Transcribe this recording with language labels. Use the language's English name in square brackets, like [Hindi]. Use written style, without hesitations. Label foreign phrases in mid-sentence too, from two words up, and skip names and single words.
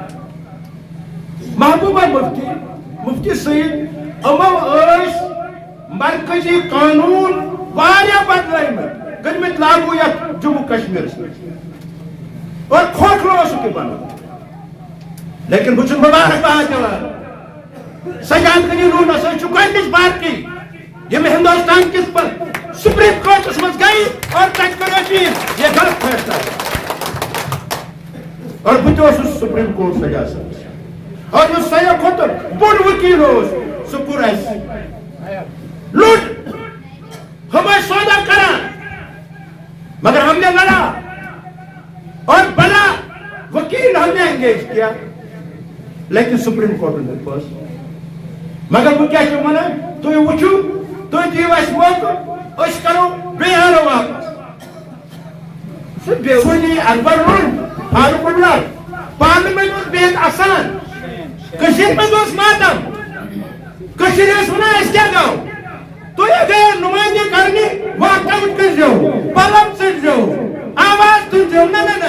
[Kashmiri] محبوبہ مفتی سید امو مرکزی قانون واریاہ بدلٲیمٕتۍ کٔرمٕتۍ لاگو یتھ جموں کشمیرس منٛز اور کھوکھلہٕ اوسُکھ یہِ بنومُت لیکن بہٕ چھُس مبارکباد دِوان سجاد غنی لون ہسا چھُ گۄڈنِچ پارٹی یِم ہندوستان کِس سپریم کورٹس منٛز گٔے اور تتہِ کوٚر أپیٖل یہ غلط فیصلہ اور بہٕ تہِ اوسُس سپریم کورٹ سجاد صٲبس اور یُس ساروٕے کھۄتہٕ بوٚڑ ؤکیٖل اوس سُہ کوٚر اَسہِ لوٗٹ ہم ٲسۍ سودا کران مگر [Urdu] ہم نے لڑا اور بڑا وکیل ہم نے انگیج کیا [Kashmiri] لیکن سپریم کورٹن دیُت فٲصلہٕ مگر بہٕ کیٛاہ چھُس وَنان تُہۍ وٕچھِو تُہۍ دِیِو اَسہِ موقعہٕ أسۍ کرو بیٚیہِ اَنو واپس سُہ بیوٲنی اکبر روٚن فاروق عبداللہ پارلیمنٹ اوس بِہِتھ اَسان کٔشیٖرِ منٛز اوس ماتم کٔشیٖرِ ٲسۍ وَنان أسۍ کیٛاہ گوٚو تُہۍ اگر نُمٲیندگی کرنہِ واک آوُٹ کٔرۍزیو پلم ژٔٹۍزیو آواز تُلۍزیو نہ